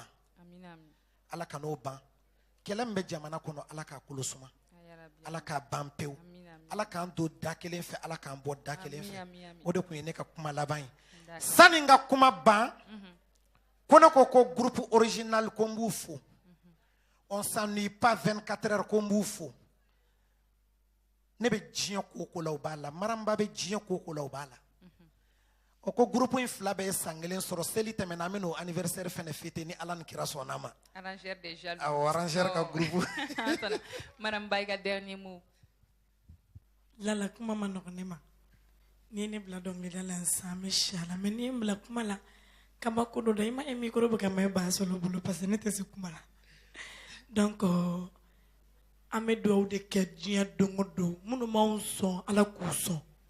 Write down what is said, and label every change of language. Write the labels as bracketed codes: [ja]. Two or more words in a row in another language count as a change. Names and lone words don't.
[bm] Ala ka n'o ban. Kɛlɛ min bɛ jamana kɔnɔ Ala k'a kolo suma. Ala k'a ban pewu. Ala k'an don da kelen fɛ, Ala k'an bɔ da kelen fɛ. O de kun ye ne ka kuma laban ye. Sani n ka kuma ban, ko ne ko groupe original ko n b'u fo. On s'ennuie pas 24 heures ko n b'u fo. Ne bɛ diɲɛ ko la o b'a la, Maramba bɛ diɲɛ ko la o b'a la. O ko groupe in fila bɛɛ ye san kelen sɔrɔ, seli tɛmɛna an bɛ n'o anniversaire fɛnɛ fêter ni Ala ni kira sɔnn'a ma. [fr] Arrangeur des jaloux. [bm] Awɔ, arrangeur ka groupe. Maramba, i ka dernier mot. Lala kuma ma nɔgɔn ne ma. Ni ne bila dɔnkilida la sisan an bɛ si a la, mais ni n bila kuma la kabako dɔ i ma ye micro bɛ ka mɛn ba sɔrɔ bolo [fr] parce que [bm] ne tɛ se kuma la. Donc an bɛ dugawu de kɛ diɲɛ don o don minnu m'anw sɔn Ala k'u sɔn.